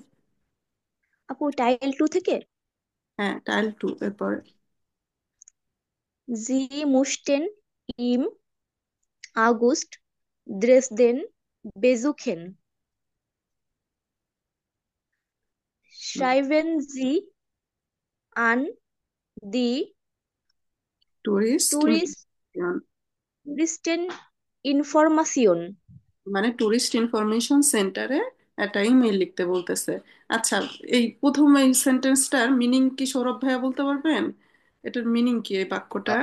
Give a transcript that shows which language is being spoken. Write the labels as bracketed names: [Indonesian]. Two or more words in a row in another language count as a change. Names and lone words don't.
[Bangla] আপু টাইল 2 থেকে হ্যাঁ, টাইল 2 এরপরে। [German] Sie müssten im August Dresden besuchen schreiben Sie an die টুরিস্ট Tourist, Touristeninformation. [Bangla] মানে [English] tourist information center [Bangla] একটা ইমেল লিখতে বলতেছে। আচ্ছা, এই প্রথম এই সেন্টেন্সটার মিনিং কি সৌরভ ভাইয়া বলতে পারবেন? এটার মিনিং কি এই বাক্যটার?